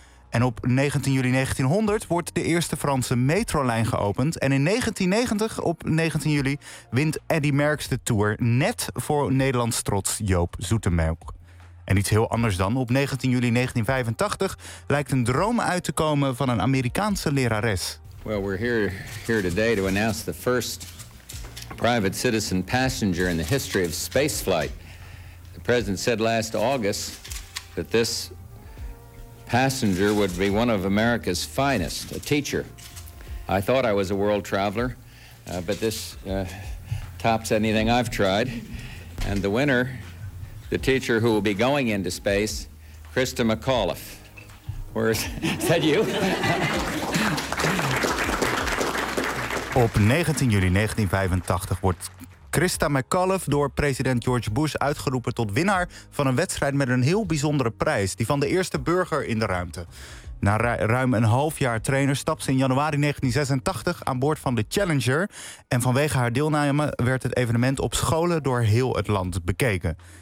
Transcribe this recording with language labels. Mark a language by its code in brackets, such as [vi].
[nl] En op 19 juli 1900 wordt de eerste Franse metrolijn geopend. En in 1990, op 19 juli, wint Eddy Merckx de Tour, net voor Nederlands trots Joop Zoetemelk. En iets heel anders dan. Op 19 juli 1985 lijkt een droom uit te komen van een Amerikaanse lerares. [en] Well, we're here today to announce the first private citizen passenger in the history of spaceflight. The president said last August that this passenger would be one of America's finest, a teacher. I thought I was a world traveler, but this tops anything I've tried. And the winner, the teacher who will be going into space, Krista McAuliffe. Where's is that you? [nl] Op 19 juli 1985 wordt Krista McAuliffe door president George Bush uitgeroepen tot winnaar van een wedstrijd met een heel bijzondere prijs, die van de eerste burger in de ruimte. Na ruim een half jaar trainer stapte ze in januari 1986 aan boord van de Challenger en vanwege haar deelname werd het evenement op scholen door heel het land bekeken.